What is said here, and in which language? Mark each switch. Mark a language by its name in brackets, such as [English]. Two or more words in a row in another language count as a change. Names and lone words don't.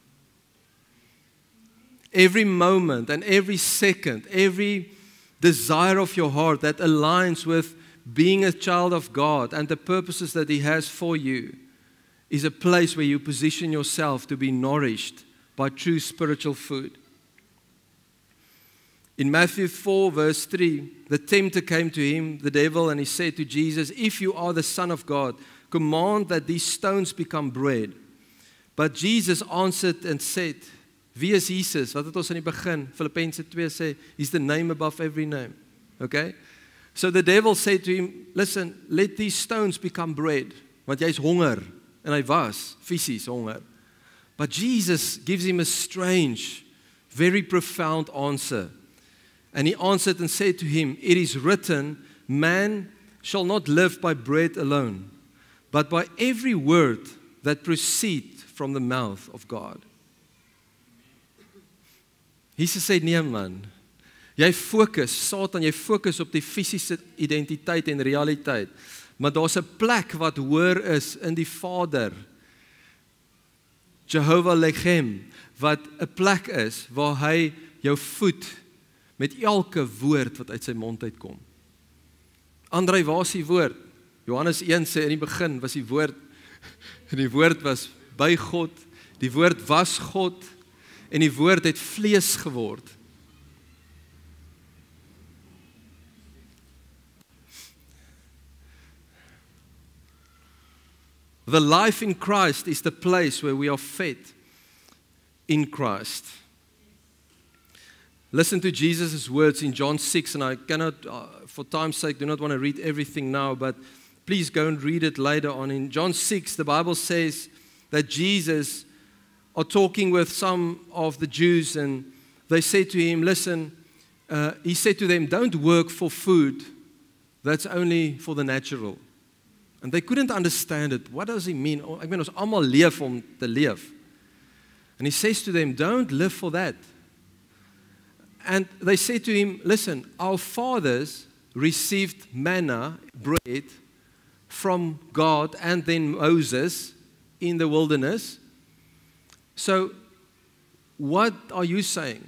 [English] Every moment and every second, every desire of your heart that aligns with being a child of God and the purposes that He has for you is a place where you position yourself to be nourished by true spiritual food. In Matthew 4 verse 3, the tempter came to him, the devil, and he said to Jesus, if you are the Son of God, command that these stones become bread. But Jesus answered and said, [Afrikaans] wie is Jesus? Wat het ons in die begin, Filippense 2 sê, [English] He's the name above every name. Okay? So the devil said to him, listen, let these stones become bread. [Afrikaans] Want jy is honger. En hy was fisies honger. [English] But Jesus gives him a strange, very profound answer. And He answered and said to him, it is written, man shall not live by bread alone, but by every word that proceeds from the mouth of God. [Afrikaans] Jesus sê, nee man, jy fokus, Satan, jy fokus op die fisiese identiteit en realiteit. Maar daar's 'n plek wat hoër is in die Vader, Jehovah Lechem, wat 'n plek is waar hy jou voed met elke woord wat uit sy mond uitkom. Andrei, waar is die woord? Johannes 1 sê, in die begin was die woord, en die woord was by God, die woord was God, en die woord het vlees geword. [English] The life in Christ is the place where we are fed in Christ. Listen to Jesus' words in John 6, and I cannot, for time's sake, do not want to read everything now, but please go and read it later on. In John 6, the Bible says that Jesus are talking with some of the Jews, and they say to Him, listen, He said to them, don't work for food that's only for the natural. And they couldn't understand it. What does He mean? [Afrikaans] Ek meen, ons almal leef om te leef. [English] And He says to them, don't live for that. And they say to Him, listen, our fathers received manna, bread, from God and then Moses in the wilderness. So, what are you saying?